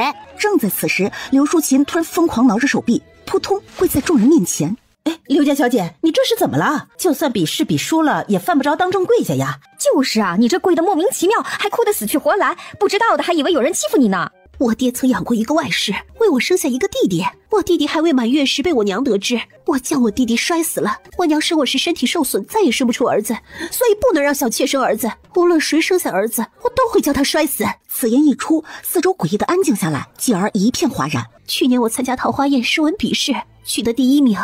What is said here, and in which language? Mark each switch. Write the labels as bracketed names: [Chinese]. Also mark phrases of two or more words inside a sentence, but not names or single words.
[Chinese] 正在此时，刘淑琴突然疯狂挠着手臂，扑通跪在众人面前。哎，刘家小姐，你这是怎么了？就算比试比输了，也犯不着当众跪下呀。就是啊，你这跪得莫名其妙，还哭得死去活来，不知道的还以为有人欺負你呢。我爹曾养过一个外室，为我生下一个弟弟。我弟弟还未滿月時被我娘得知，我將我弟弟摔死了。我娘生我時身體受損，再也生不出兒子，所以不能讓小妾生兒子。無論誰生下兒子，我都會將他摔死。此言一出，四周詭異的安靜下來，繼而一片嘩然。去年我參加桃花宴詩文筆試，取得第1名。